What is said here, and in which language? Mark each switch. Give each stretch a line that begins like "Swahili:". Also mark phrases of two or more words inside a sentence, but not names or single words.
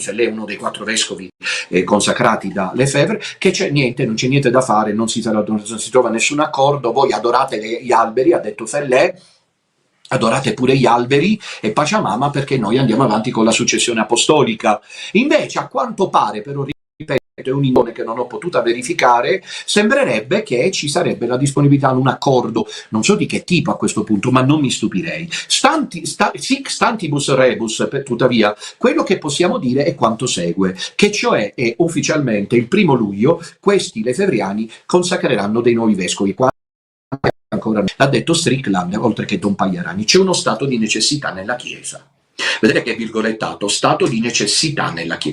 Italian: Fellè è uno dei 4 vescovi consacrati da Lefebvre, che c'è niente, non c'è niente da fare, non si trova nessun accordo, voi adorate gli alberi, ha detto Fellè, adorate pure gli alberi e Pachamama, perché noi andiamo avanti con la successione apostolica. Invece, a quanto pare, però ripeto, è un'indone che non ho potuto verificare, sembrerebbe che ci sarebbe la disponibilità a un accordo, non so di che tipo a questo punto, ma non mi stupirei.
Latin: Sic stantibus rebus,
Italian: tuttavia, quello che possiamo dire è quanto segue, che cioè è ufficialmente il 1° luglio questi lefebvriani consacreranno dei nuovi vescovi. Ancora l'ha detto Strickland, oltre che Don Pagliarani. C'è uno stato di necessità nella Chiesa. Vedete che è virgolettato, stato di necessità nella Chiesa.